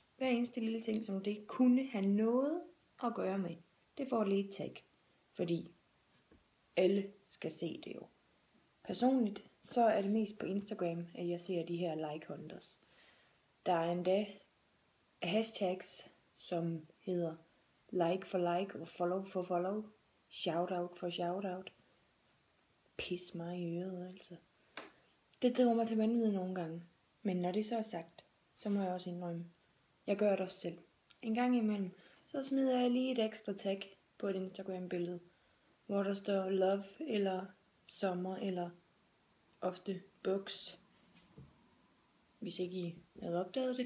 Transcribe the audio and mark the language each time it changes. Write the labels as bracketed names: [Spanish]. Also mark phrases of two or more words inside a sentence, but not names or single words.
[Danish] Hver eneste lille ting, som det kunne have noget at gøre med, det får lige et tag. Fordi alle skal se det jo. Personligt, så er det mest på Instagram, at jeg ser de her like-hunters. Der er endda hashtags, som hedder [English] like for like [Danish] og [English] follow for follow, shoutout for shoutout. [Danish] Pis mig i øret, altså. Det driver mig til vanvid nogle gange. Men når det så er sagt, så må jeg også indrømme. Jeg gør det også selv. En gang imellem, så smider jeg lige et ekstra tag på et Instagram-billede, hvor der står love, eller sommer, eller ofte books, hvis ikke I havde opdaget det.